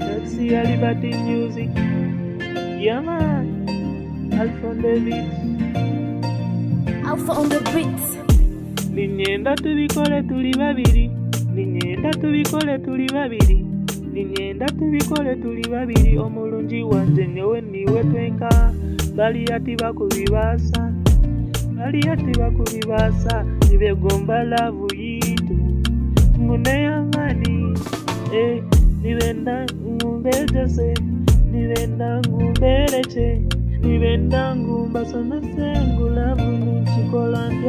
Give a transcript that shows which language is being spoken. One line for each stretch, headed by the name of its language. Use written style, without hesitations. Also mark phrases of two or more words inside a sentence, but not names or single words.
English: see a Liberty Music. Yeah man, Alpha on the beat. Alpha on the beat.
Nyankole: Ninyenda tubikole tuli babiri. Ninyenda tubikole tuli babiri. Ninyenda tubikole tuli babiri. Omulungi wanje nyowe niwe twenka. Bali ati bakubibasa. Bali ati bakubibasa. Nibegomba lavu yitu. Ngune amani. Nibenda ngumbejese. Nibenda ngumbeleche. Nibenda ngumbasomese ngulavu nchikolandya.